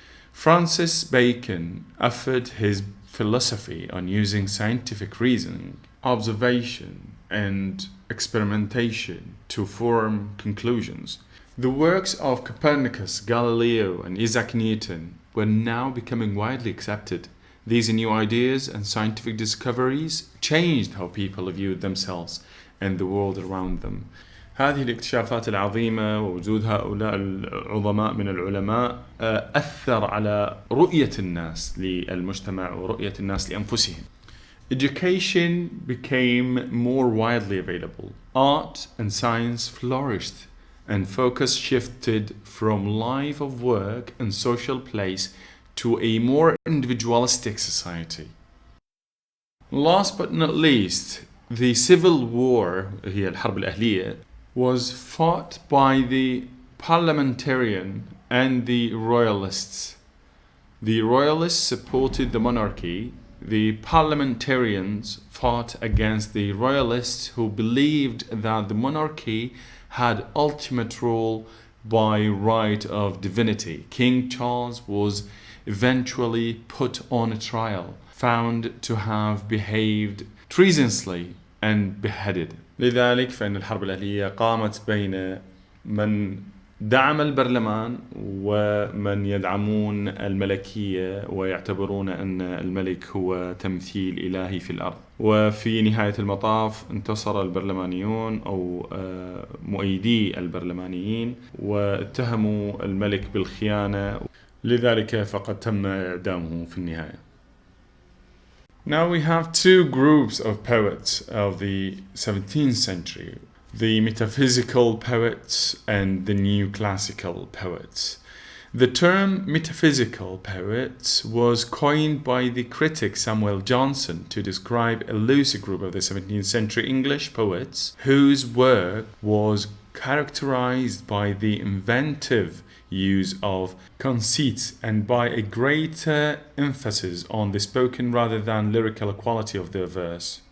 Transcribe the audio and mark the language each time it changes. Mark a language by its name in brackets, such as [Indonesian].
[English] Francis Bacon offered his philosophy on using scientific reasoning, observation, and experimentation to form conclusions. The works of Copernicus, Galileo, and Isaac Newton were now becoming widely accepted. These new ideas and scientific discoveries changed how people viewed themselves and the world around them. [Arabic] هذه الاكتشافات العظيمة ووجود هؤلاء العظماء من العلماء أثر على رؤية الناس للمجتمع ورؤية الناس لأنفسهم. [English] Education became more widely available. Art and science flourished, and focus shifted from life of work and social place to a more individualistic society. Last but not least, the civil war, [Arabic] هي الحرب الأهلية, [English] was fought by the parliamentarian and the royalists. The royalists supported the monarchy. The parliamentarians fought against the royalists who believed that the monarchy had ultimate rule by right of divinity. King Charles was eventually put on a trial, found to have behaved treasonously and beheaded. [Arabic] لذلك فإن الحرب الأهلية قامت بين من دعم البرلمان ومن يدعمون الملكية ويعتبرون أن الملك هو تمثيل إلهي في الأرض. وفي نهاية المطاف انتصر البرلمانيون أو مؤيدي البرلمانيين واتهموا الملك بالخيانة، لذلك فقد تم إعدامه في النهاية. [English] Now we have two groups of poets of the 17th century, the metaphysical poets and the new classical poets. The term metaphysical poets was coined by the critic Samuel Johnson to describe a loose group of the 17th century English poets whose work was characterized by the inventive use of conceits and by a greater emphasis on the spoken rather than lyrical quality of their verse.